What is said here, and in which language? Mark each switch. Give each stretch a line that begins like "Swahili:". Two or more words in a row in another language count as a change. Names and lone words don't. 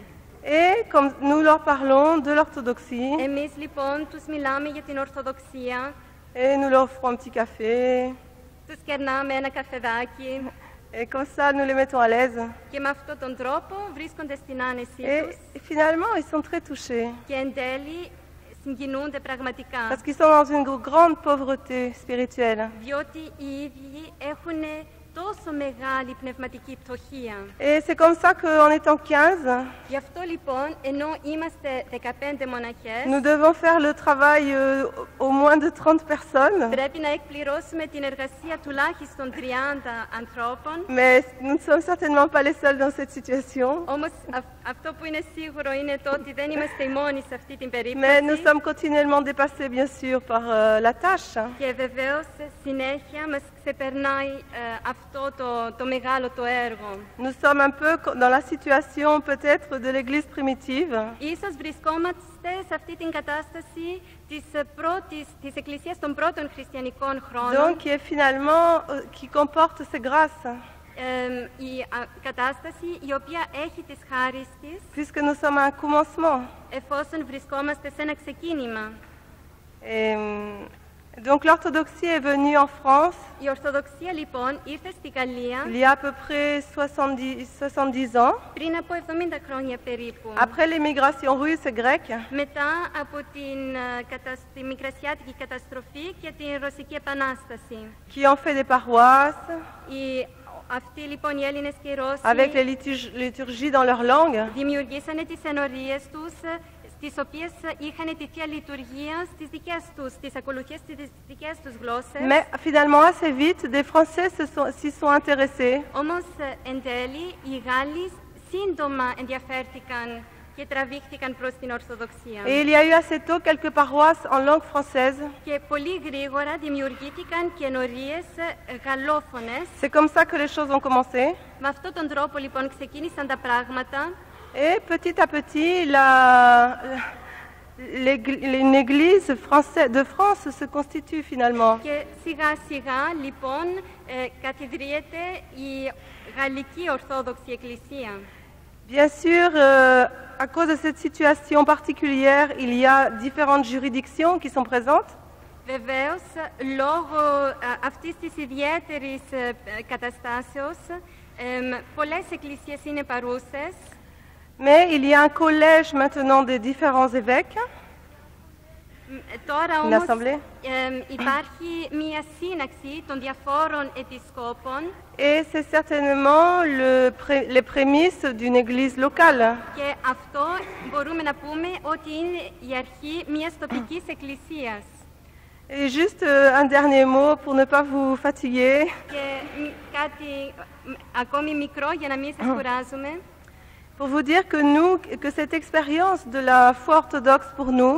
French: Et comme nous leur parlons de l'orthodoxie,
Greek: Εμείς λοιπόν τους μιλάμε για την Ορθοδοξία,
French: et nous leur offrons un petit café,
Greek: τους κερνάμε ένα καφεδάκι
French: et comme ça nous les mettons à l'aise.
Greek: και με αυτόν τον τρόπο βρίσκονται στην άνεσή τους
French: Et finalement, ils sont très touchés,
Greek: και εν τέλει συγκινούνται πραγματικά.
French: parce qu'ils sont dans une grande pauvreté spirituelle.
Greek: Διότι οι ίδιοι έχουν τόσο μεγάλη πνευματική πτωχία.
French: Et c'est comme ça qu'en étant 15,
Greek: Γι' αυτό λοιπόν, ενώ είμαστε 15 μοναχές,
French: nous devons faire le travail au moins de 30 personnes.
Greek: πρέπει να εκπληρώσουμε την εργασία τουλάχιστον 30 ανθρώπων.
French: Mais nous ne sommes certainement pas les seuls dans cette situation.
Greek: Όμως αυτό που είναι σίγουρο είναι το ότι δεν είμαστε οι μόνοι σε αυτή την
French: Mais nous
Greek: περίπτωση.
French: sommes continuellement dépassés, bien sûr, par la tâche.
Greek: Και βεβαίως συνέχεια μας ξεπερνάει αυτό το μεγάλο το έργο.
French: Nous sommes un peu dans la situation peut-être de l'Église primitive.
Greek: Ίσως βρισκόμαστε σε αυτή την κατάσταση της Εκκλησίας των πρώτων χριστιανικών χρόνων.
French: Donc, qui est finalement, qui comporte ces grâces.
Greek: Η κατάσταση η οποία έχει τις χάρις της,
French: Puisque nous sommes à un commencement.
Greek: εφόσον βρισκόμαστε σε ένα ξεκίνημα.
French: Et, donc l'orthodoxie est venue en France
Greek: Η Ορθοδοξία λοιπόν ήρθε στη Γαλλία
French: il y a à peu près 70 ans,
Greek: πριν από 70 χρόνια περίπου.
French: après l'émigration russe et grecque,
Greek: Μετά από τη Μικρασιάτικη καταστροφή και την Ρωσική Επανάσταση.
French: qui ont fait des paroisses,
Greek: Αυτοί λοιπόν οι Έλληνες και οι Ρώσοι
French: avec les liturgies dans leur langue.
Greek: δημιουργήσανε τις ενορίες τους, στις οποίες είχαν τη Θεία Λειτουργία στις δικές τους, τις ακολουθίες στις δικές τους γλώσσες.
French: Mais finalement, assez vite, des Français s'y sont intéressés.
Greek: Όμως εν τέλει οι Γάλλοι σύντομα ενδιαφέρθηκαν και τραβήχθηκαν προς την Ορθοδοξία.
French: Et il y a eu assez tôt quelques paroisses en langue française.
Greek: Και πολύ γρήγορα δημιουργήθηκαν και ενορίες γαλλόφωνες.
French: C'est comme ça que les choses ont commencé.
Greek: Με αυτόν τον τρόπο λοιπόν ξεκίνησαν τα πράγματα.
French: Et petit à petit, une église de France se constitue finalement.
Greek: Και σιγά σιγά λοιπόν καθιδρύεται η Γαλλική Ορθόδοξη Εκκλησία.
French: Bien sûr, à cause de cette situation particulière, il y a différentes juridictions qui sont présentes.
Greek: Βεβαίως, λόγω αυτής της ιδιαίτερης καταστάσεως, πολλές εκκλησίες είναι παρούσες.
French: Mais il y a un collège maintenant des différents évêques,
Greek: Τώρα
French: une
Greek: όμως
French: assemblée.
Greek: υπάρχει μία σύναξη των διαφόρων επισκόπων
French: Et c'est certainement les prémices d'une église locale.
Greek: και αυτό μπορούμε να πούμε ότι είναι η αρχή μιας τοπικής εκκλησίας.
French: Et juste un dernier mot pour ne pas vous fatiguer.
Greek: Και κάτι ακόμη μικρό για να μην σας κουράζουμε.
French: Pour vous dire que cette expérience de la foi orthodoxe pour nous,